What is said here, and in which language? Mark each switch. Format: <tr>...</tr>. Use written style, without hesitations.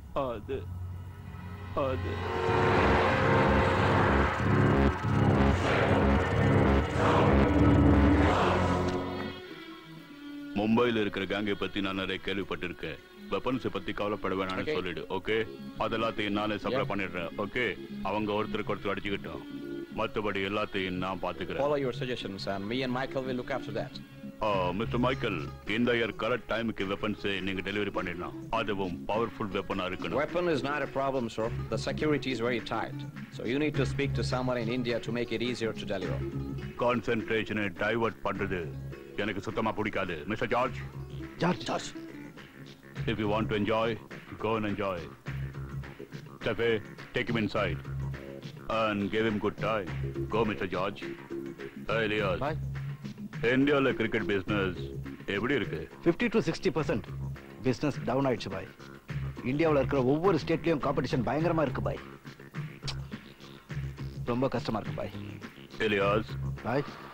<ta>அது அது மும்பையில் இருக்கிற கேங்கை பத்தி நான் நிறைய கேள்விப்பட்டிருக்கேன். வெப்பன்ஸை பத்தி கவலைப்பட வேணாம்னு சொல்லிடு. ஓகே, அதெல்லாத்தையும் நானே சப்ளை பண்ணிடுறேன். ஓகே, அவங்க ஒருத்தருக்கு ஒருத்தர் அடிச்சுக்கிட்டோம். மற்றபடி எல்லாத்தையும் நான் பாத்துக்கிறேன்.</ta> <en>Follow your suggestions and me and Michael will look after that.</en> <ta>Mister Michael, இந்த இயர் கரெக்ட் டைமுக்கு வெப்பன்ஸ் நீங்க டெலிவரி பண்ணிடலாம். அதுவும் பவர்ஃபுல் வெப்பனா இருக்கணும்.</ta> <en>Weapon is not a problem, sir. The security is very tight. So you need to speak to someone in India to make it easier to deliver.</en> <ta>கான்சென்ட்ரேஷனை divert பண்றது எனக்கு சுத்தமா பிடிக்காது. Mister George, George,</ta> <en>if you want to enjoy, go and enjoy. Stefe, take him inside and give him good time. Go, Mr. George. Hey, Elias. Bye.</en> <ta>இந்தியாவில் cricket business எப்படி இருக்கு? 50 to 60% business down ஆயிடுச்சு பாய். இந்தியாவில் இருக்கிற ஒவ்வொரு ஸ்டேட்லயும் competition பயங்கரமா இருக்கு பாய். ரொம்ப கஷ்டமா இருக்கு பாய். எலியாஸ் பாய்,</ta>